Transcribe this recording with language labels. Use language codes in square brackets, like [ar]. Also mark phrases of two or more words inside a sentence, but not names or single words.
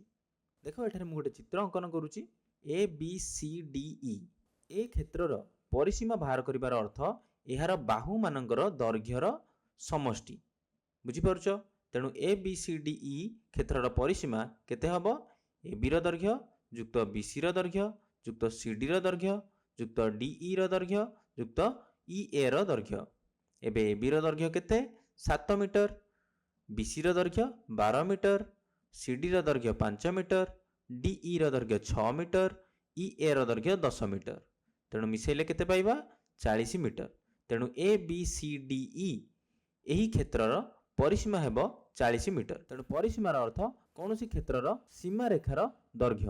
[or] ଦେଖୋ ଏଠାରେ ମୁ ଗୋଟେ ଚିତ୍ର ଅଙ୍କନ କରୁଛି ଏ ବି ସି ଡି ଇ। ଏ କ୍ଷେତ୍ରର ପରିସୀମା ବାହାର କରିବାର ଅର୍ଥ ଏହାର ବାହୁ ମାନଙ୍କର ଦୈର୍ଘ୍ୟର ସମଷ୍ଟି। ବୁଝି ପାରୁଛ? ତେଣୁ ଏ ବି ସି ଡି ଇ କ୍ଷେତ୍ରର ପରିସୀମା କେତେ ହେବ? ଏ ବି ର ଦୈର୍ଘ୍ୟ ଯୁକ୍ତ ବି ସି ର ଦୈର୍ଘ୍ୟ ଯୁକ୍ତ ସି ଡି ର ଦୈର୍ଘ୍ୟ ଯୁକ୍ତ ଡି ଇ ର ଦୈର୍ଘ୍ୟ ଯୁକ୍ତ ଇ ଏ ର ଦୈର୍ଘ୍ୟ। ଏବେ ଏ ବି ର ଦୈର୍ଘ୍ୟ କେତେ? 7 ମିଟର, ବି ସି ର ଦୈର୍ଘ୍ୟ 12 ମିଟର, ସି ଡି ର ଦୈର୍ଘ୍ୟ 5 ମିଟର, ଡି ଇ ର ଦୈର୍ଘ୍ୟ 6 ମିଟର, ଇ ଏ ର ଦୈର୍ଘ୍ୟ 10 ମିଟର। ତେଣୁ ମିଶେଇଲେ କେତେ ପାଇବା? 40 ମିଟର। ତେଣୁ ଏ ବି ସି ଡି ଇ ଏହି କ୍ଷେତ୍ରର ପରିସୀମା ହେବ 40 ମିଟର। ତେଣୁ ପରିସୀମାର ଅର୍ଥ କୌଣସି କ୍ଷେତ୍ରର ସୀମା ରେଖାର ଦୈର୍ଘ୍ୟ।